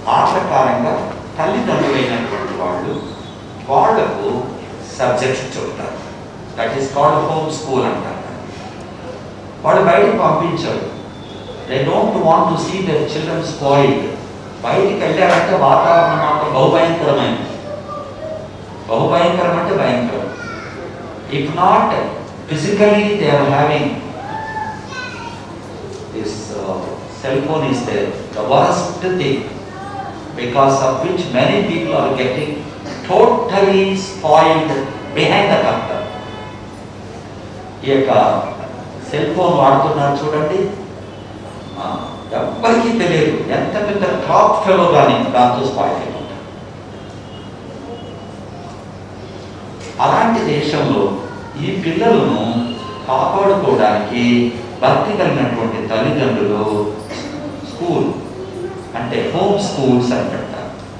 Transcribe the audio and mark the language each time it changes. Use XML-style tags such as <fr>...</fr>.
<te>ఆ ప్రకారంగా తల్లిదండ్రులైనటువంటి వాళ్లకు సబ్జెక్ట్స్ చెప్తారు.</te> <en>That is called home school అంటారు.</en> <te>వాళ్ళు బయటికి పంపించారు.</te> <en>They don't want to see their children spoiled.</en> <te>బయటికి వెళ్ళారంటే వాతావరణం మాత్రం బహుభయంకరమైనది. బహుభయంకరం అంటే భయంకరం.</te> <en>If not physically they are having this cell phone is there, the worst thing, because of which many people are getting totally spoiled behind the counter.</en> <te>ఈ యొక్క cell phone వాడుతున్నారు చూడండి, ఎవ్వరికీ తెలియదు, ఎంత పెద్ద టాప్ ఫెలో కానీ దాంతో స్పాయిల్ అయిపోతారు. అలాంటి దేశంలో ఈ పిల్లలను కాపాడుకోవడానికి భక్తి కలిగినటువంటి తల్లిదండ్రులు స్కూల్ అంటే హోమ్ స్కూల్స్ అని పెడతారు.</te>